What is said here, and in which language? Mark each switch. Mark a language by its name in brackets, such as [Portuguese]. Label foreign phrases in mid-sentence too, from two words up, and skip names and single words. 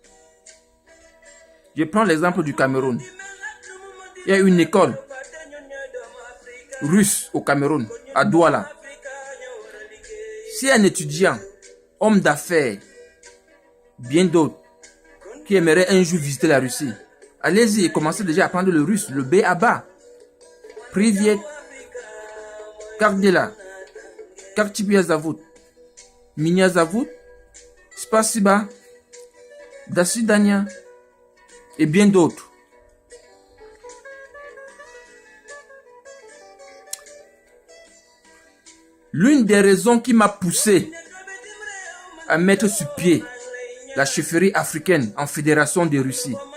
[French] Je prends l'exemple du Cameroun. Il y a une école russe au Cameroun, à Douala. Si un étudiant, homme d'affaires, bien d'autres, qui aimerait un jour visiter la Russie, allez-y et commencez déjà à apprendre le russe, le B à bas. [Russian] Privet, как дела? Как тебя зовут? Меня зовут? Спасибо. До свидания. [French] Et bien d'autres. L'une des raisons qui m'a poussé à mettre sur pied la chefferie africaine en fédération de Russie.